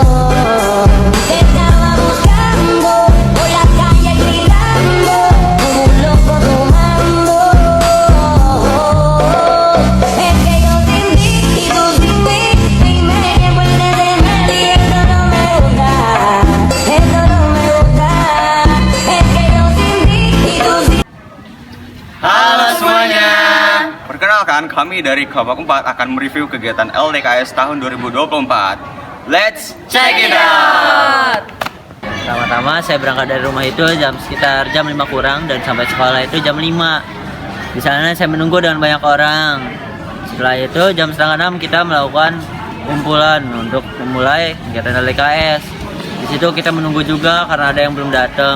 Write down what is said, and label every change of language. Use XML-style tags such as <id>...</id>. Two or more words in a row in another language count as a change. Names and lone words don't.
<es>Te estaba buscando, por la calle gritando, como un loco tomando. Es que yo sin ti y tú sin mí, y me vuelve de medio. Esto no me gusta, esto no me gusta. Es que yo sin ti y tú sin.</es> <id>Halo semuanya. Perkenalkan, kami dari Kabak 4 akan mereview kegiatan LDKS tahun 2024.</id> <en>Let's check it out.</en> <id>Pertama-tama saya berangkat dari rumah itu sekitar jam 5 kurang dan sampai sekolah itu jam 5. Di sana saya menunggu dengan banyak orang. Setelah itu jam setengah 6 kita melakukan kumpulan untuk memulai kegiatan LDKS. Di situ kita menunggu juga karena ada yang belum datang.</id>